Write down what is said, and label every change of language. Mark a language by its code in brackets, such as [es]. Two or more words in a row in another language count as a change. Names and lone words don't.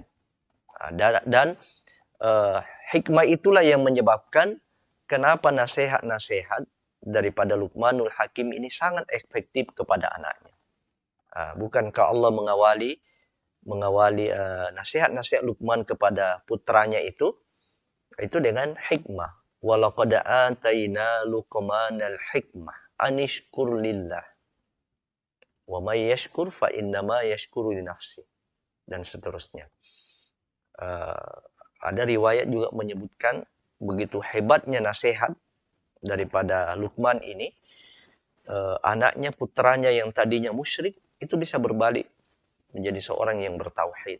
[id] Dan hikmah itulah yang menyebabkan kenapa nasihat-nasihat daripada Luqmanul Hakim ini sangat efektif kepada anaknya. Bukankah Allah mengawali nasihat-nasihat Luqman kepada putranya itu dengan hikmah. [ar] ولقد آتينا لقمان الحكمة أن اشكر لله ومن يشكر فإنما يشكر لنفسه, [id] dan seterusnya. Ada riwayat juga menyebutkan begitu hebatnya nasihat daripada Luqman ini, anaknya, putranya yang tadinya musyrik itu bisa berbalik menjadi seorang yang bertauhid.